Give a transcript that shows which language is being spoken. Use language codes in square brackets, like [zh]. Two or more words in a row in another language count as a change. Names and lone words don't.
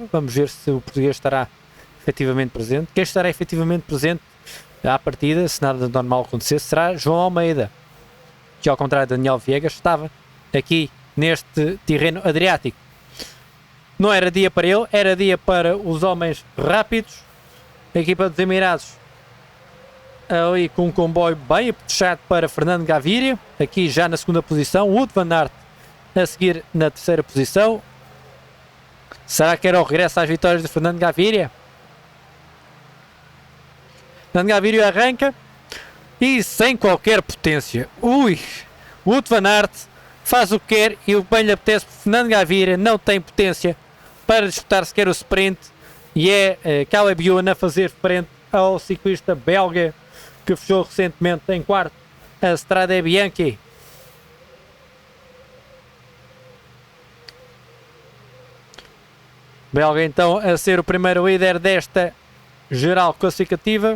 [pt] Vamos ver se o português estará efetivamente presente. Quem estará efetivamente presente à partida, se nada normal acontecer, será João Almeida, que ao contrário de Daniel Viegas estava aqui neste Tirreno Adriático. Não era dia para ele, era dia para os homens rápidos. A equipa dos Emirados ali com um comboio bem apetrechado para Fernando Gaviria, aqui já na segunda posição. Wout van Aert a seguir na terceira posição. Será que era o regresso às vitórias de Fernando Gaviria? Fernando Gaviria arranca e sem qualquer potência. Wout van Aert faz o que quer e o que bem lhe apetece. Fernando Gaviria não tem potência para disputar sequer o sprint e é Caleb Ewan a fazer frente ao ciclista belga que fechou recentemente em quarto a Strade Bianche. Belga então a ser o primeiro líder desta geral classificativa.